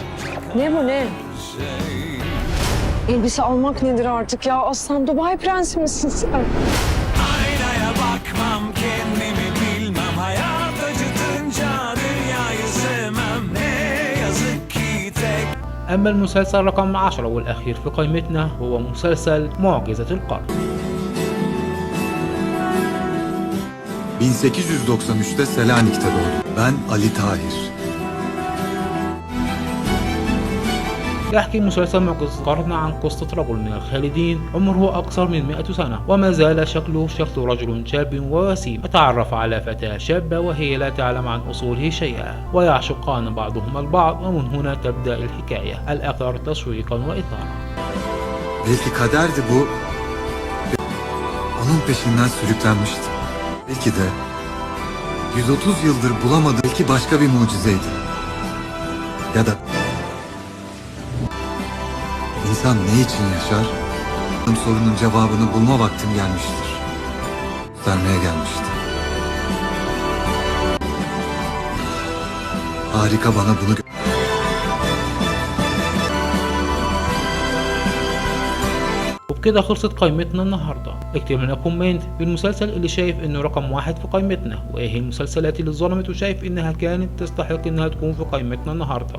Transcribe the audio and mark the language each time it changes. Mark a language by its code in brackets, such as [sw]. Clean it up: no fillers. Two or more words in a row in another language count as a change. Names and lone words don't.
[tr] Ne bu ne? Elbise almak nedir artık ya? Aslan Dubai prensi misin sen? Aynaya bakmam, kendimi bilmem. Hayat acıtınca dünyayı sevmem. Ne yazık ki tek. [ar] أما المسلسل رقم 10 والأخير في قائمتنا هو مسلسل معجزة القرن. [tr] 1893'te Selanik'te doğdum. Ben Ali Tahir. [ar] يحكي مسلسل معجزة القرن عن قصة رجل من الخالدين عمره أكثر من 100 سنة، وما زال شكله شكل رجل شاب ووسيم. يتعرف على فتاة شابة وهي لا تعلم عن أصوله شيئا، ويعشقان بعضهما البعض، ومن هنا تبدأ الحكاية الأكثر تشويقا وإثارة. [tr] Belki kaderdi bu. Onun peşinden sürüklenmişti. Belki de 130 yıldır bulamadığı belki başka bir mucizeydi. Ya da İnsan ne için yaşar? Sorunun cevabını bulma vaktim gelmiştir. Vermeye gelmişti. Harika bana bunu [ar] وبكده خلصت قائمتنا النهارده. اكتب لنا كومنت بالمسلسل اللي شايف انه رقم 1 في قائمتنا، وايه المسلسلات اللي اتظلمت وشايف انها كانت تستحق انها تكون في قائمتنا النهارده.